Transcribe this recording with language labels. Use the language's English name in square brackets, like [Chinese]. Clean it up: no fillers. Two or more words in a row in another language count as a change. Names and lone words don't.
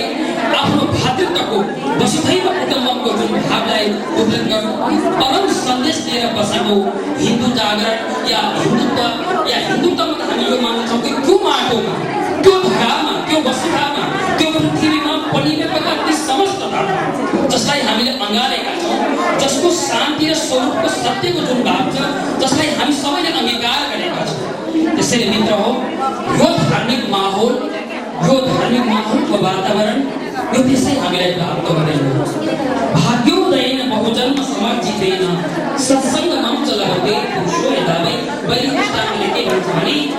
[Nepali] आफ्नो भातृत्वको वसुधैव कुटुम्बकको जुन भावलाई उद्धृत गर्नु परम सन्देश दिएर बसेको हिन्दू जागरण या हिन्दुत्वमा त हामी यो मान्छौँ कि त्यो माटोमा, त्यो धरामा, त्यो वसुधामा, त्यो पृथ्वीमा परिवेशका ती समस्त धर्म जसलाई हामीले अँगालेका छौँ, जसको शान्ति र स्वरूपको सत्यको जुन भाव छ, जसलाई हामी सबैले अङ्गीकार गरेका छौँ। त्यसैले मित्र हो, यो धार्मिक माहौलको वातावरण यो त्यसै हामीलाई प्राप्त हुँदैन। [Sanskrit] भाग्योदयेन बहुजन्म समर्जितेन सत्सङ्ग मञ्च लभते पुरुषो यदावे। [Nepali] वैदिक दृष्टान्तले के भन्छ भने